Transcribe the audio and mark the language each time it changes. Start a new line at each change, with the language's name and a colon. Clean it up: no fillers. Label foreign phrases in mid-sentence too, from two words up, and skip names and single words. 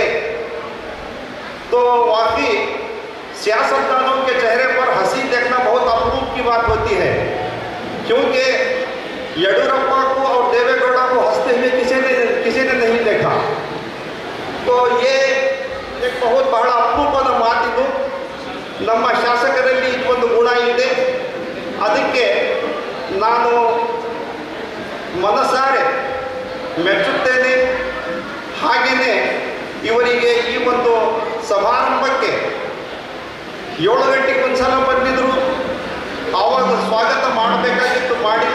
Hindi: तो वाकई सियासतदानों के चेहरे पर हंसी देखना बहुत अपूर्व की बात होती है, क्योंकि येडियुरप्पा को और देवेगौड़ा को हंसते हुए किसी ने नहीं देखा। तो ये एक बहुत बड़ा
Kannada: ಅಪರೂಪದ ಮಾತಿದು। ನಮ್ಮ ಶಾಸಕರಲ್ಲಿ ಒಂದು ಗುಣ ಇದೆ, ಅದಕ್ಕೆ ನಾನು ಮನಸಾರೆ ಮೆಚ್ಚುತ್ತೇನೆ। ಹಾಗೆಯೇ ಇವರಿಗೆ ಈ ಒಂದು ಸಮಾರಂಭಕ್ಕೆ 7 ಗಂಟೆಗೆ ಒಂದು ಸಲ ಬಂದಿದ್ದರು, ಆವಾಗ ಸ್ವಾಗತ ಮಾಡಬೇಕಾಗಿತ್ತು, ಮಾಡಿಲ್ಲ।